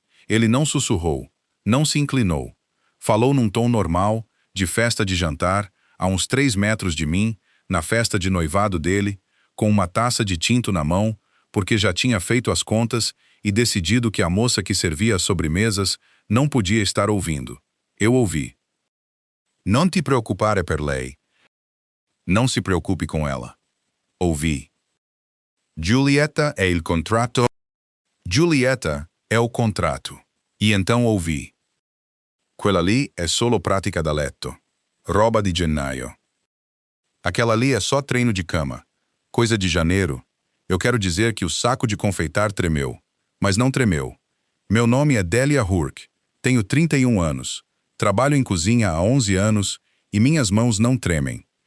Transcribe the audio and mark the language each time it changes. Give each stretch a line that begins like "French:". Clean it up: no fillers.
Portuguese: Ele não sussurrou, não se inclinou. Falou num tom normal, de festa de jantar, a uns 3 metros de mim, na festa de noivado dele, com uma taça de tinto na mão, porque já tinha feito as contas e decidido que a moça que servia as sobremesas não podia estar ouvindo. Eu ouvi.
Italian: Non ti preoccupare per lei.
Portuguese: Não se preocupe com ela. Ouvi.
Italian: Giulietta è il contratto.
Portuguese: Giulietta é o contrato. E então ouvi.
Italian: Quella lì è solo pratica da letto. Roba di gennaio.
Portuguese: Aquela ali é só treino de cama. Coisa de janeiro. Eu quero dizer que o saco de confeitar tremeu. Mas não tremeu. Meu nome é Delia Hurk. Tenho 31 anos. Trabalho em cozinha há 11 anos e minhas mãos não tremem.